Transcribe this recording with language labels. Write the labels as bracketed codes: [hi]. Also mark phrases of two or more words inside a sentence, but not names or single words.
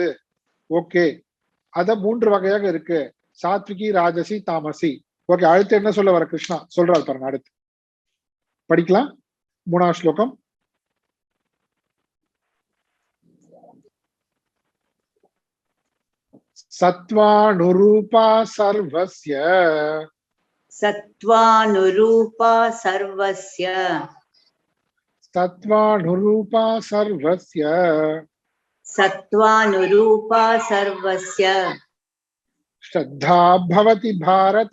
[ta] ஓகே, அத 3 வகையாக இருக்கு, [sa] सात्त्विकी राजसी तामसी. [ta] ஓகே, அடுத்து என்ன சொல்ல வர கிருஷ்ணா சொல்றாரு பாருங்க. அடுத்து படிக்கலாம் 3வது ஸ்லோகம். [sa] सत्त्वानुरूपा सर्वस्य सत्त्वानुरूपा सर्वस्य सत्त्वानुरूपा सर्वस्य सत्त्वानुरूपा सर्वस्य श्रद्धा भवति भारत